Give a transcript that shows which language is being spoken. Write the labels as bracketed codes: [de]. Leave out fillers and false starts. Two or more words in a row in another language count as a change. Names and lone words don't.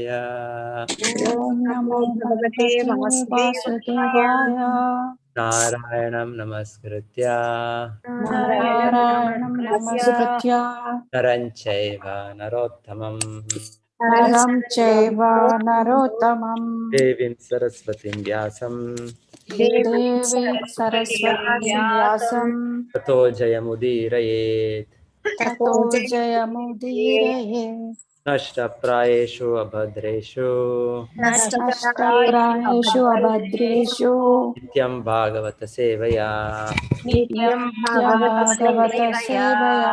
[sa] ఓం నమో భగవతే వాసుదేవాయ. नारायणं नमस्कृत्य నారాయణం నమస్కృత్య नरं चैव नरोत्तमं నరం చైవ నరోత్తమం देवीं सरस्वतीं व्यासं దేవి సరస్వతి వ్యాసం ततो जयमुदीरयेत्। తతో జయముదీరయేత్. नष्टप्रायेषु अभद्रेषु నష్టప్రాయేషు అభద్రేషు नित्यं भागवत सेवया నిత్యం భాగవత సేవయా